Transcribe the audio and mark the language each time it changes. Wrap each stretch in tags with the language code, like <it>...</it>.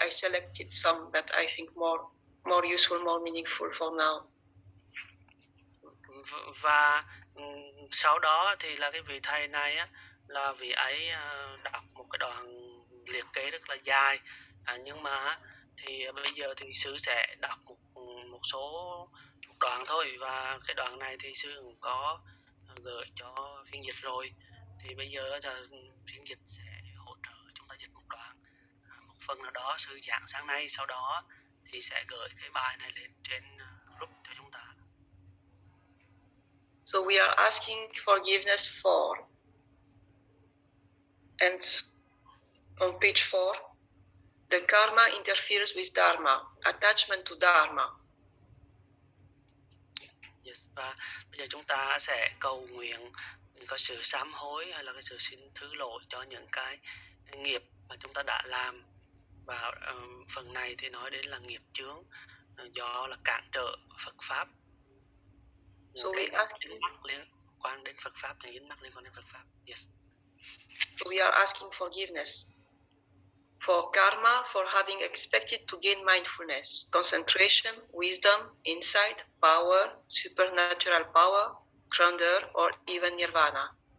<en>I selected some that I think more useful, more meaningful for now.</en> <vi>Và sau đó thì là cái vị thầy này á, là vị ấy đọc một cái đoạn liệt kê rất là dài, nhưng mà thì bây giờ thì sư sẽ đọc một đoạn thôi, và cái đoạn này thì sư cũng có gửi cho phiên dịch rồi, thì bây giờ là phiên dịch sẽ hỗ trợ chúng ta dịch một đoạn, một phần nào đó sư giảng sáng nay, sau đó thì sẽ gửi cái bài này lên trên group cho chúng ta.</vi> <en>So we are asking forgiveness for, and on page 4, the karma interferes with dharma, attachment to dharma.</en> <vi>Yes, và bây giờ chúng ta sẽ cầu nguyện có sự sám hối hay là cái sự xin thứ lỗi cho những cái nghiệp mà chúng ta đã làm, và phần này thì nói đến là nghiệp chướng do là cản trở Phật pháp.</vi> <en>So we ask</en> <vi>dính mắc liên quan đến Phật pháp, những dính mắc liên quan đến Phật pháp.</vi> <en>Yes. So we are asking forgiveness for karma, for having expected to gain mindfulness, concentration, wisdom, insight, power, supernatural power, grandeur, or even nirvana.</en>